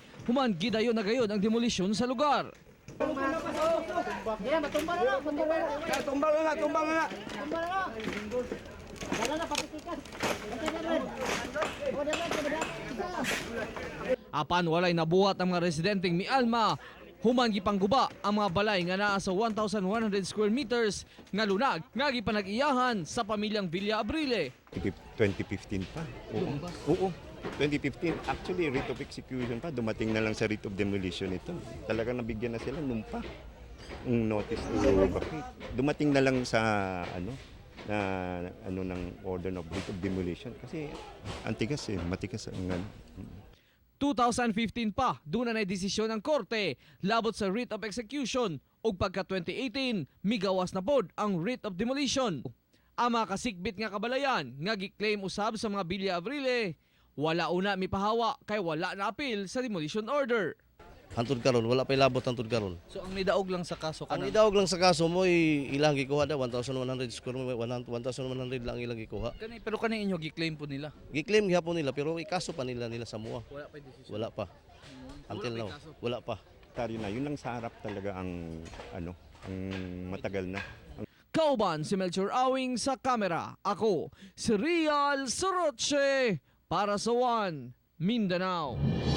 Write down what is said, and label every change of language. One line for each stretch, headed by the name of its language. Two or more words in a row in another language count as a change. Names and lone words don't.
Cebuano: Human gidayon na gayon ang demolisyon sa lugar. Apan walay nabuhat ang mga residenteng mialma. Human gipangguba ang mga balay nga naa sa 1,100 square meters nga lunag nga gipanag-iyahan sa pamilyang Villa Abrile. 2015 pa. Oo. 2015.
English: Actually, writ of execution pa.
Filipino: Dumating na lang sa
English: writ of demolition
Filipino: ito. Talagang nabigyan na sila nung pa. Yung
English: notice to vacate.
Filipino: Dumating na lang sa ng
English: order of writ of demolition.
Filipino: Kasi antigas matigas ang
Cebuano: 2015 pa,
Filipino: doon na desisyon ng korte
Cebuano: labot sa
English: writ of execution
Cebuano: ug pagka 2018 migawas na pod ang
English: writ of demolition.
Cebuano: Ang mga kasikbit nga kabalayan nga giklaim usab sa mga Villa Abrile, wala una mipahawa kay wala na apil sa
English: demolition order.
Cebuano: Hantod karon wala pay labot hantod karon. So ang nidaog lang sa kaso Ang idaog lang sa kaso mo ilang gikuha da 1,100 square 1,100 lang ilang gikuha. Pero kani inyo giklaim po nila. Giklaim gyapon nila pero ikaso pa nila sa mua. Wala pa desisyon. Wala pa.
English: Until now
Cebuano: wala pa.
Filipino: Yun lang sa harap talaga ang ang matagal na.
Cebuano: Kauban si Melchor Awing sa kamera. Ako si Real Soroche para sa One Mindanao.